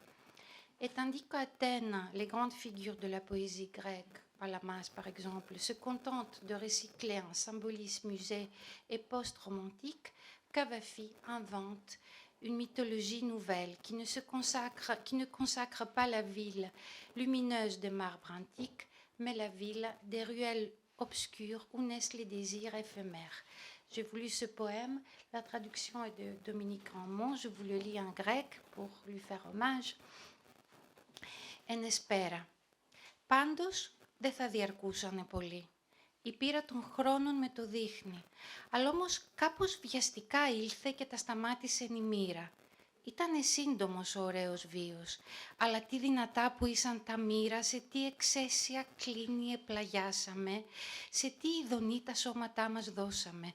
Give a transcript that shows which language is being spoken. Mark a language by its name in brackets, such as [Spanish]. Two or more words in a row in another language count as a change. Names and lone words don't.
[French] Et tandis qu'Athènes, les grandes figures de la poésie grecque, Palamas par exemple, se contentent de recycler un symbolisme usé et post-romantique, Cavafy invente une mythologie nouvelle qui ne consacre pas la ville lumineuse des marbres antiques, mais la ville des ruelles obscures où naissent les désirs éphémères. J'ai voulu ce poème, la traduction est de Dominique Ramon, je vous le lis en grec pour lui faire hommage. En espera. [Greek] Πάντως δεν θα διαρκούσανε πολύ. Η πείρα των χρόνων με το δείχνει, αλλά όμως κάπως βιαστικά ήλθε και τα σταμάτησε η μοίρα. Ήτανε σύντομος ο ωραίος βίος, αλλά τι δυνατά που ήσαν τα μοίρα, σε τι εξαίσια κλίνη επλαγιάσαμε, σε τι ειδονή τα σώματά μας δώσαμε.